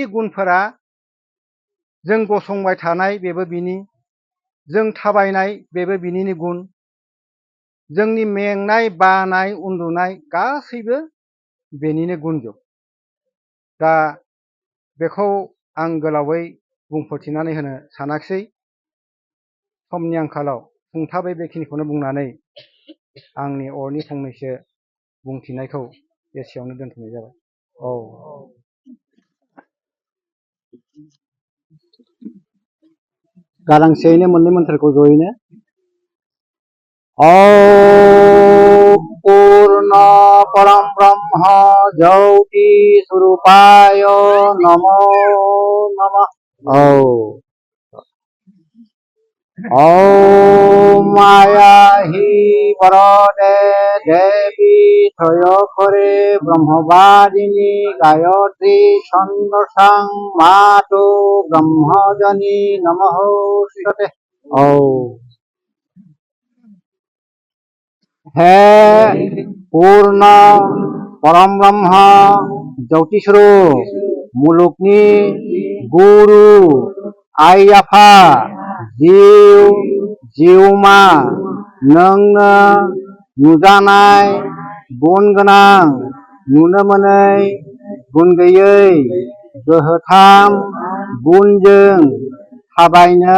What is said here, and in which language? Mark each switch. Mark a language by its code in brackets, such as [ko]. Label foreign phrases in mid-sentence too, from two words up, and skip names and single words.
[brx] गुनफोरा जों गसंबाय थानाय बेबो बिनि जों थाबायनाय बेबो बिनिनो गुन जोंनि मेंनाय बानाय उन्दुनाय गासैबो बेनिनो गुनजोब दा बेखौ आं गोलावै बुंफोरथिनानै होनो सानाखिसै समनि आंखालाव सुंथाबै बेखिनिखौनो बुंनानै आंनि अरनि फंनैसो बुंथिनायखौ एसेयावनो दोनथ'नाय जाबाय गालांसेयैनो मोननै मोन्थोरखौ जयैनो [sa] पूर्ण परम ब्रह्म ज्योति स्वरूपाय नमो नमः माया हि वरदे देवी थयखरे ब्रह्मवादिनी गायत्री छन्दसां मातु ब्रह्मजनी नमः श्रीते हे पूर्ण परम ब्रह्म ज्योति स्वरूप [brx] मुलुगनि गुरु आइ आफा जिउ जिउमा नोंनो नुजानाय गुन गोनां नुनो मोनै गुन गैयै गोहोथाम गुनजों थाबायनो